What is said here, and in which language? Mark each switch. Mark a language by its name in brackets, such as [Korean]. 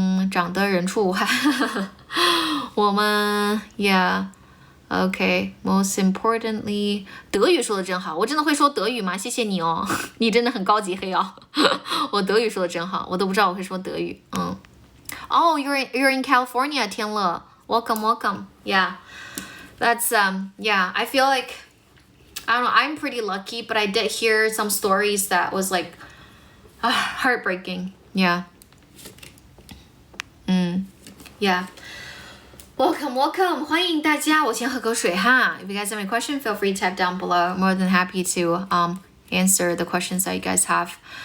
[Chinese] 长得人畜无害我们 [English] yeah okay, most importantly [Chinese] 德语说的真好，我真的会说德语吗？谢谢你哦你真的很高级黑哦我德语说的真好，我都不知道我会说德语。 [English] Oh, you're in California, 天乐 welcome. Yeah, that's yeah, I feel like I don't know, I'm pretty lucky, but I did hear some stories that was like heartbreaking. Yeah, welcome [Chinese] 欢迎大家，我先喝口水哈。 [English] If you guys have any question, feel free to type down below. More than happy to answer the questions that you guys have.